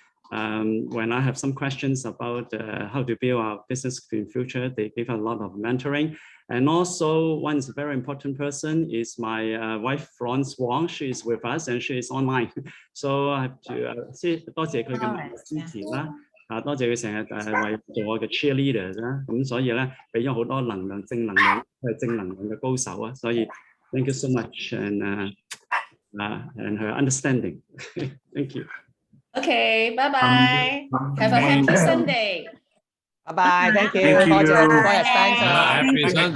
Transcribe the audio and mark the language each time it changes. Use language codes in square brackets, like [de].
[en] And when I have some questions about how to build our business in future, they give a lot of mentoring. And also, one is a very important person is my wife, Florence Wong. She is with us and she is online. So I have to say [yue] 多謝佢嘅支持啦。多謝佢成日為做我嘅 cheerleader 啦。咁所以咧，俾咗好多能量、正能量，佢係正能量嘅高手啊。所以 [en] thank you so much and her understanding. Thank you. Okay, bye bye. Have a happy Sunday. Bye bye. Thank you. Thank you. [yue] 多謝 Spencer. [en] Happy Sunday.